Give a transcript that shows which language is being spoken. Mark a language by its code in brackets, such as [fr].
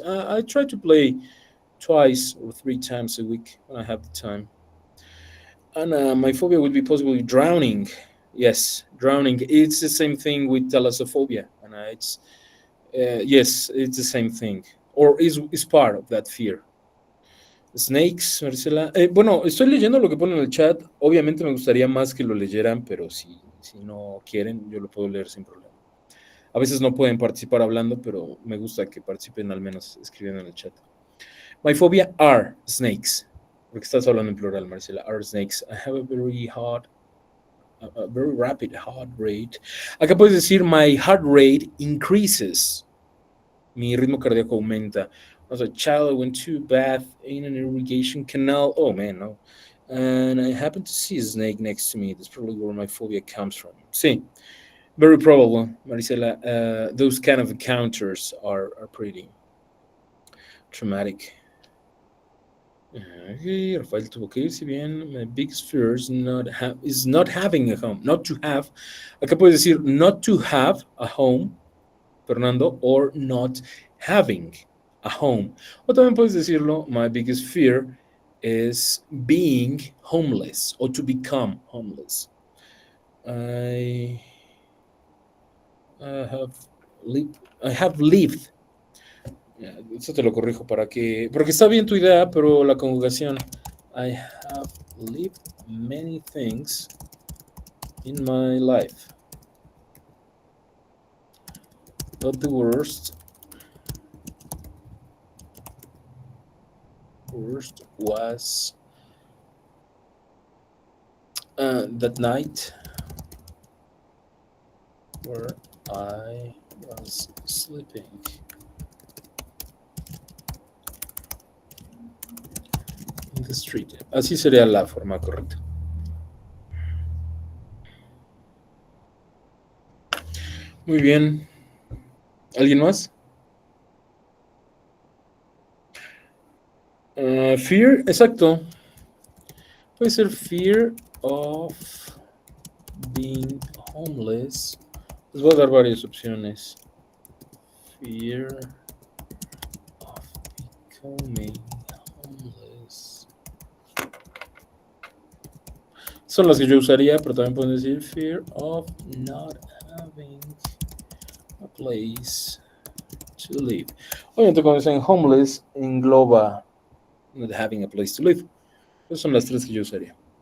[en] I try to play twice or three times a week when I have the time. And my phobia would be possibly drowning. Yes, drowning. It's the same thing with thalassophobia, and it's yes, it's the same thing, or is part of that fear. Snakes, Marcela. [es] Bueno, estoy leyendo lo que pone en el chat. Obviamente me gustaría más que lo leyeran, pero si no quieren, yo lo puedo leer sin problema. A veces no pueden participar hablando, pero me gusta que participen al menos escribiendo en el chat. [en] My phobia are snakes. [es] Porque estás hablando en plural, Marcela. [en] Are snakes. I have a very rapid heart rate. [es] Acá puedes decir [en] my heart rate increases. [es] Mi ritmo cardíaco aumenta. [en] As a child, I went to bath in an irrigation canal. Oh man, no. And I happened to see a snake next to me. That's probably where my phobia comes from. Sí, very probable, Maricela. Those kind of encounters are pretty traumatic. [es] Rafael tuvo que irse bien. [en] My biggest fear is not having a home. Not to have. [es] Acá puedes decir [en] not to have a home, Fernando, or not having a home. [es] O también puedes decirlo, [en] my biggest fear is being homeless or to become homeless. I have lived. [es] Eso te lo corrijo porque está bien tu idea, pero la conjugación. [en] I have lived many things in my life. But the worst was that night where I was sleeping in the street. [es] Así sería la forma correcta. Muy bien. ¿Alguien más? Fear, exacto. Puede ser [en] fear of being homeless. [es] Les voy a dar varias opciones. [en] Fear of becoming homeless. [es] Son las que yo usaría, pero también pueden decir [en] fear of not having a place to live. [es] Obviamente cuando dicen [en] homeless [es] engloba [en] not having a place to live. [es] Esas son las tres que yo usaría.